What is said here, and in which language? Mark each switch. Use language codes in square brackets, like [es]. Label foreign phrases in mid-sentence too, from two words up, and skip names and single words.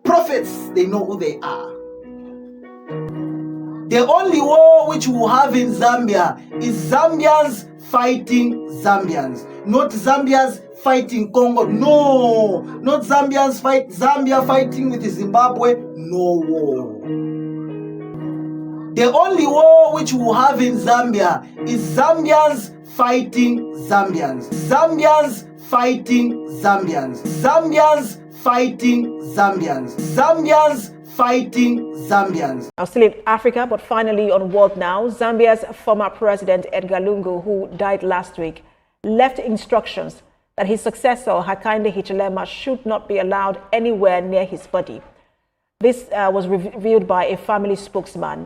[en] Prophets, they know who they are. The only war which we will have in Zambia is Zambians fighting Zambians, not Zambians fighting Congo. No, not Zambians fight Zambia fighting with Zimbabwe. No war. The only war which we will have in Zambia is Zambians fighting Zambians. Zambians fighting Zambians. Zambians fighting Zambians. Zambians fighting Zambians. Now still in Africa, but finally on World Now, Zambia's former president Edgar Lungu, who died last week, left instructions that his successor Hakainde Hichilema should not be allowed anywhere near his body. This was revealed by a family spokesman.